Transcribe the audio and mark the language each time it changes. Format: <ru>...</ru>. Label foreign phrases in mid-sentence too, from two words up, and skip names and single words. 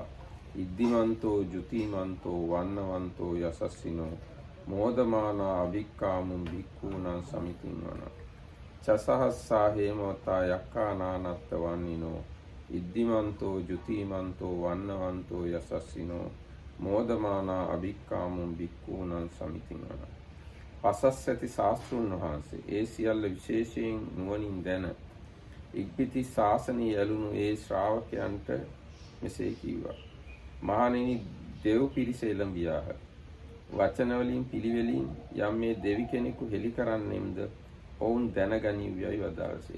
<pi>ඉද්දිමන්තෝ ජුතිමන්තෝ වන්නවන්තෝ යසස්සිනෝ මෝදමානා අවික්කාමුම් භික්ඛූණං සමිතින්වන චසහස්සා හේමවතා යක්ඛානානත්ත වන්නිනෝ ඉද්දිමන්තෝ ජුතිමන්තෝ වන්නවන්තෝ යසස්සිනෝ මෝදමානා අවික්කාමුම් භික්ඛූණං සමිතින්වන පසස්සති</pi> <si>ශාස්ත්‍රුන් වහන්සේ ඒ සියල්ල විශේෂයෙන් නුවණින් දැන ඉක්බිති ශාසනය යලුණු ඒ ශ්‍රාවකයන්ට මෙසේ කිව්වා. මහණෙනි, දෙව් පිරිස එළඹියාහ. වචන වලින් පිළිවෙලින් යම් මේ දෙවි කෙනෙකු හෙළි කරන්නෙම්ද ඔවුන් දැනගනිව්වයි වදාළසේක.</si>